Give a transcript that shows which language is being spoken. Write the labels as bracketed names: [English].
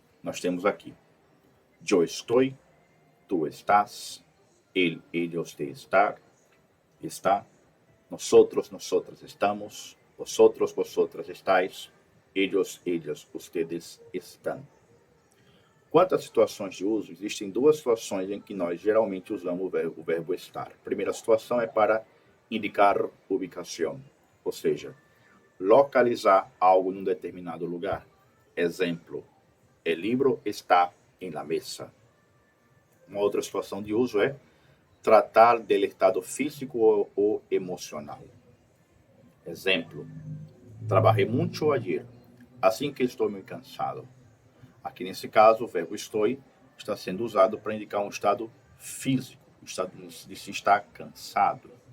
[Portuguese] Nós temos aqui: [Spanish] yo estoy, tú estás, él, ella, usted está, nosotros, nosotras estamos, vosotros, vosotras estáis, ellos, ellas, ustedes estão. [Portuguese] Quanto às situações de uso, existem duas situações em que nós geralmente usamos o verbo estar. A primeira situação é para indicar ubicação, ou seja, localizar algo num determinado lugar. [Spanish] Exemplo: el libro está en la mesa. [Portuguese] Uma outra situação de uso é tratar del estado físico ou emocional. Exemplo: [Spanish] trabajé mucho ayer, [Portuguese] assim que estou muito cansado. Aqui nesse caso, o verbo estou está sendo usado para indicar um estado físico, o estado de se estar cansado.